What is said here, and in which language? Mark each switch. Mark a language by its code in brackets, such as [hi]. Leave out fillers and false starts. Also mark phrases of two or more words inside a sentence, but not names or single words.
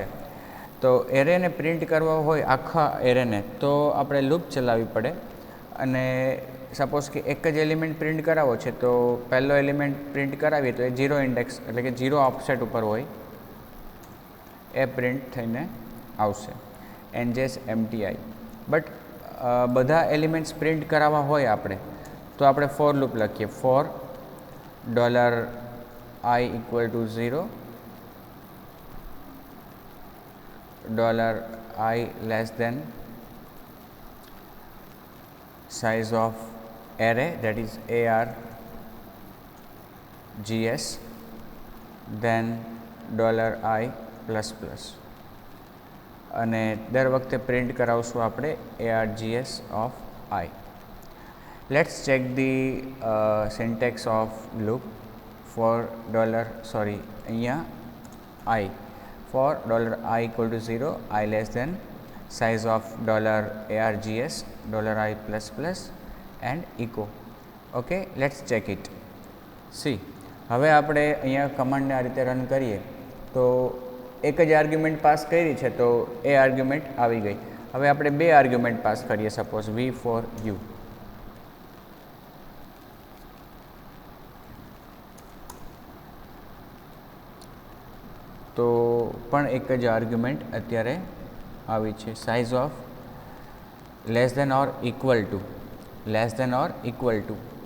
[gu] તો એરેને પ્રિન્ટ કરવા હોય આખા એરેને તો આપણે લૂપ ચલાવવી પડે, અને સપોઝ કે એક જ એલિમેન્ટ પ્રિન્ટ કરાવો છે તો પહેલો એલિમેન્ટ પ્રિન્ટ કરાવીએ તો એ 0 ઇન્ડેક્સ એટલે કે 0 ઓફસેટ ઉપર હોય એ પ્રિન્ટ થઈને આવશે njsmti. બટ બધા એલિમેન્ટ્સ પ્રિન્ટ કરાવવા હોય આપણે તો આપણે [en] for loop [gu] લખીએ. [en] ફોર $i equal to 0, $i less than size of array, that is args, then $i plus plus. [gu] અને દર વખતે પ્રિન્ટ કરાવશું આપણે [en] args of I. Let's check the syntax of loop for અહીંયા I. For $i equal to 0, I less than size of $args, $i plus plus and echo. Okay, let's check it. See, [gu] હવે આપણે અહીંયા કમાન્ડને આ રીતે રન કરીએ તો એક જ આર્ગ્યુમેન્ટ પાસ કરી છે તો એ આર્ગ્યુમેન્ટ આવી ગઈ. હવે આપણે બે આર્ગ્યુમેન્ટ પાસ કરીએ, સપોઝ v4u. તો પણ એક જ આર્ગ્યુમેન્ટ અત્યારે આવી છે, [en] size of less than or equal to, less than or equal to.